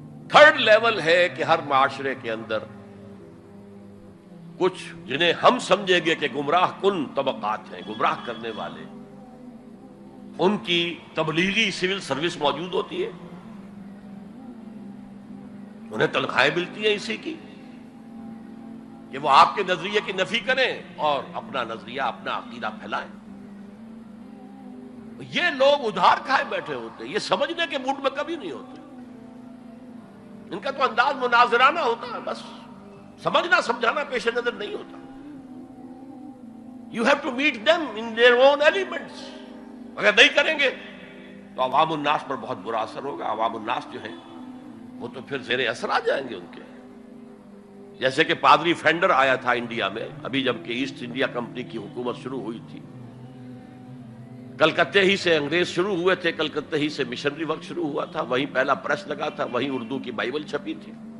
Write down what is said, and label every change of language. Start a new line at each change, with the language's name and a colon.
Urdu: Third level ہے کہ ہر معاشرے کے اندر کچھ جنہیں ہم سمجھیں گے کہ گمراہ کن طبقات ہیں، گمراہ کرنے والے، ان کی تبلیغی سول سروس موجود ہوتی ہے، انہیں تنخواہیں ملتی ہیں اسی کی کہ وہ آپ کے نظریے کی نفی کریں اور اپنا نظریہ، اپنا عقیدہ پھیلائیں. یہ لوگ ادھار کھائے بیٹھے ہوتے ہیں، یہ سمجھنے کے موڈ میں کبھی نہیں ہوتے. ان کا تو انداز مناظرانہ ہوتا ہے، بس سمجھنا سمجھانا پیش نظر نہیں ہوتا.
English: You have to meet them in their own elements.
Urdu: اگر نہیں کریں گے تو عوام الناس پر بہت برا اثر ہوگا. عوام الناس جو ہیں وہ تو پھر زیر اثر آ جائیں گے ان کے. جیسے کہ پادری فینڈر آیا تھا انڈیا میں ابھی جب کہ ایسٹ انڈیا کمپنی کی حکومت شروع ہوئی تھی. کلکتے ہی سے انگریز شروع ہوئے تھے، کلکتے ہی سے مشنری وقت شروع ہوا تھا، وہیں پہلا پریس لگا تھا، وہیں اردو کی بائبل چھپی تھی.